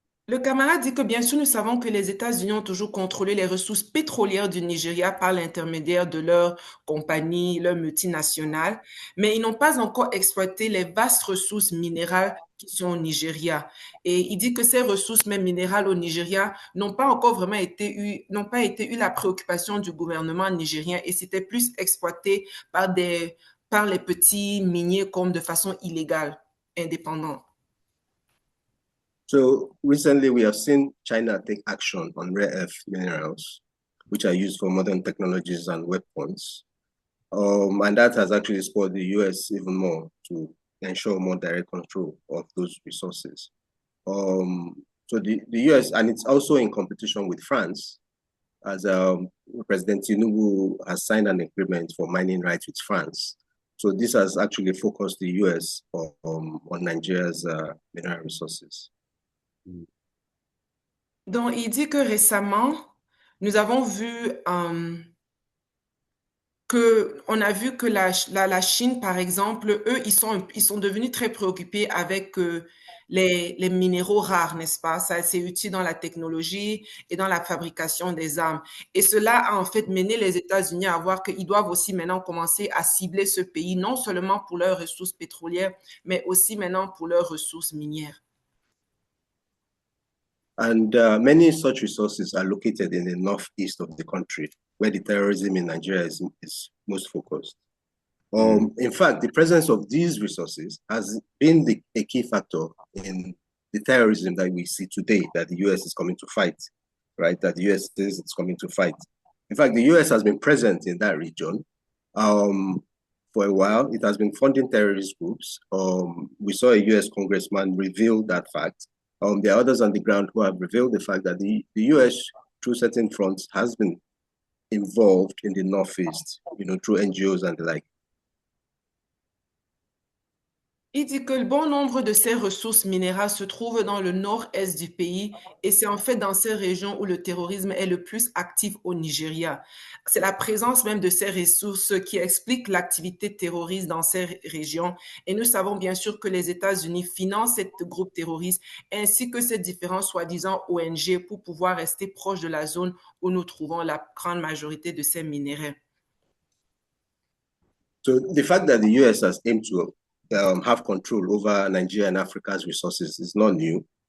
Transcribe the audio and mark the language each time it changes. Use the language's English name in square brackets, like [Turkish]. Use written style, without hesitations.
[French] Le camarade dit que bien sûr, nous savons que les États-Unis ont toujours contrôlé les ressources pétrolières du Nigeria par l'intermédiaire de leurs compagnies, leurs multinationales, mais ils n'ont pas encore exploité les vastes ressources minérales qui sont au Nigeria. Et il dit que ces ressources même minérales au Nigeria n'ont pas encore vraiment n'ont pas été eu la préoccupation du gouvernement nigérien et c'était plus exploité par les petits miniers comme de façon illégale, indépendante. [English] So recently we have seen China take action on rare earth minerals, which are used for modern technologies and weapons. And that has actually spurred the US even more to ensure more direct control of those resources. So the US, and it's also in competition with France, as President Tinubu has signed an agreement for mining rights with France. So this has actually focused the US on Nigeria's mineral resources. [French] Donc, il dit que récemment, nous avons vu on a vu que la Chine, par exemple, eux, ils sont devenus très préoccupés avec les minéraux rares, n'est-ce pas? Ça, c'est utile dans la technologie et dans la fabrication des armes. Et cela a en fait mené les États-Unis à voir qu'ils doivent aussi maintenant commencer à cibler ce pays, non seulement pour leurs ressources pétrolières, mais aussi maintenant pour leurs ressources minières. [English] And many such resources are located in the northeast of the country, where the terrorism in Nigeria is most focused. In fact, the presence of these resources has been a key factor in the terrorism that we see today that the US is coming to fight, right? That the US is coming to fight. In fact, the US has been present in that region for a while. It has been funding terrorist groups. We saw a US congressman reveal that fact. There are others on the ground who have revealed the fact that the US, through certain fronts, has been involved in the Northeast, through NGOs and the like. [French] Il dit que le bon nombre de ces ressources minérales se trouvent dans le nord-est du pays et c'est en fait dans ces régions où le terrorisme est le plus actif au Nigeria. C'est la présence même de ces ressources qui explique l'activité terroriste dans ces régions et nous savons bien sûr que les États-Unis financent ces groupes terroristes ainsi que ces différents soi-disant ONG pour pouvoir rester proche de la zone où nous trouvons la grande majorité de ces minéraux. [English] So the fact that the US has aimed to have control over Nigeria and Africa's resources is not new.